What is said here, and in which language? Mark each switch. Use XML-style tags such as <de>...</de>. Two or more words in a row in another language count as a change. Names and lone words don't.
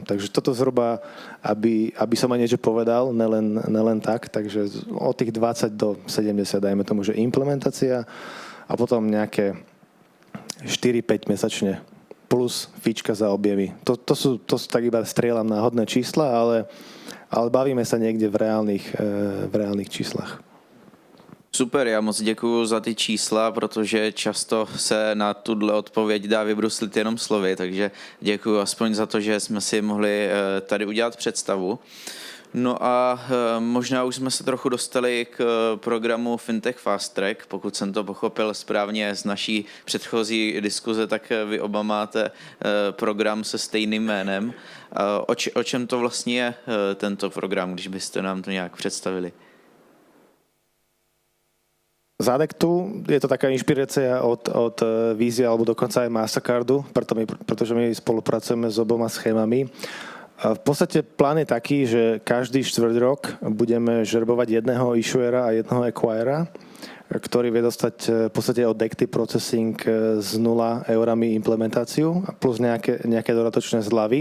<sk>Takže toto zhruba, aby som aj niečo povedal, nelen tak, takže od tých 20 do 70 dajme tomu, že implementácia a potom nejaké 4-5 mesačne plus fička za objemy. To sú tak iba strieľam na hodné čísla, ale bavíme sa niekde v reálnych číslach.</sk> <cs>Super, já moc děkuju za ty čísla, protože často se na tuhle odpověď dá vybruslit jenom slovy, takže děkuju aspoň za to, že jsme si mohli tady udělat představu. No a možná už jsme se trochu dostali k programu Fintech Fast Track. Pokud jsem to pochopil správně z naší předchozí diskuze, tak vy oba máte program se stejným jménem. O čem to vlastně je tento program, když byste nám to nějak představili?</cs> <sk>Z Adektu je to taká inšpirácia od Vízie alebo dokonca aj Mastercardu, pretože my spolupracujeme s oboma schémami. V podstate plán je taký, že každý štvrť rok budeme žrebovať jedného issuera a jedného acquirera, ktorý vie dostať v podstate od Dekty Processing z 0 eurami implementáciu plus nejaké dodatočné zľavy.</sk>